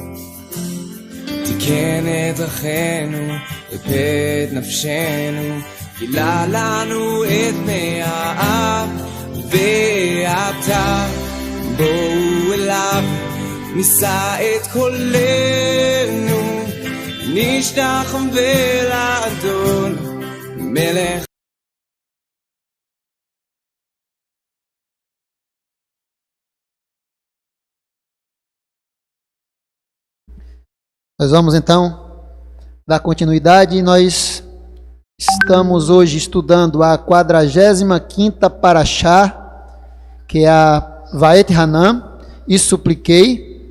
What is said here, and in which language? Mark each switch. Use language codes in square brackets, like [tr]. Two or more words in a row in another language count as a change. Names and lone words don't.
[he] תיקן את דרכינו, ריפא את נפשנו, גילה לנו את פני האב. ועתה בואו אליו, נישא את קולנו, נשתחווה לאדון מלך. [pt] Nós vamos então dar continuidade. Nós estamos hoje estudando a 45ª Parashá, que é a Vaet Hanan, e supliquei.